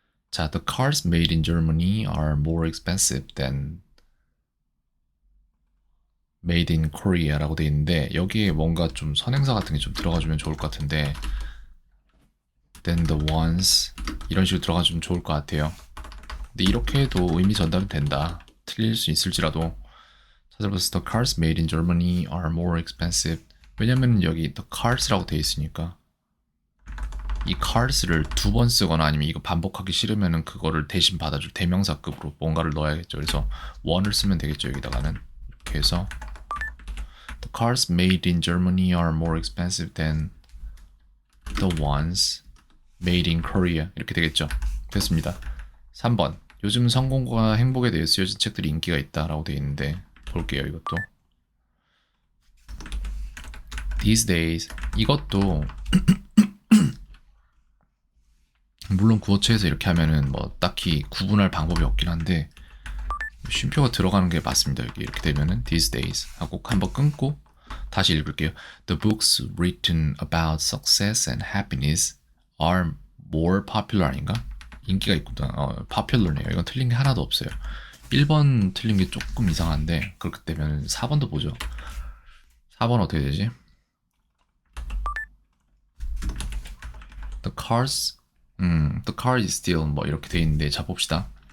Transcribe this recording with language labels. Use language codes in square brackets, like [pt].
[ko] 자, [en] the cars made in Germany are more expensive than made in Korea [ko] 라고 돼 있는데 여기에 뭔가 좀 선행사 같은 게 좀 들어가주면 좋을 것 같은데 [en] than the ones [ko] 이런 식으로 들어가주면 좋을 것 같아요. 근데 이렇게 해도 의미 전달은 된다. 틀릴 수 있을지라도 찾아봐서 [en] the cars made in Germany are more expensive. [ko] 왜냐면 여기 the cars라고 돼 있으니까 이 cars를 두 번 쓰거나 아니면 이거 반복하기 싫으면은 그거를 대신 받아줄 대명사급으로 뭔가를 넣어야겠죠. 그래서 one을 쓰면 되겠죠. 여기다가는 이렇게 해서 [en] the cars made in Germany are more expensive than the ones made in Korea [ko] 이렇게 되겠죠. 됐습니다. 3번 요즘 성공과 행복에 대해 쓰여진 책들이 인기가 있다라고 되어 있는데 볼게요. 이것도 these days 이것도 물론 구어체에서 이렇게 하면은 뭐 딱히 구분할 방법이 없긴 한데 쉼표가 들어가는 게 맞습니다. 여기 이렇게 되면은 these days 하고 한번 끊고 다시 읽을게요. [en] The books written about success and happiness are more popular [ko] 아닌가? 인기가 있구나. popular네요. 이건 틀린 게 하나도 없어요. 1번 틀린 게 조금 이상한데 그렇게 되면 4번도 보죠. 4번 어떻게 되지? [en] The car is still [ko] 뭐 이렇게 돼 있는데 자 봅시다.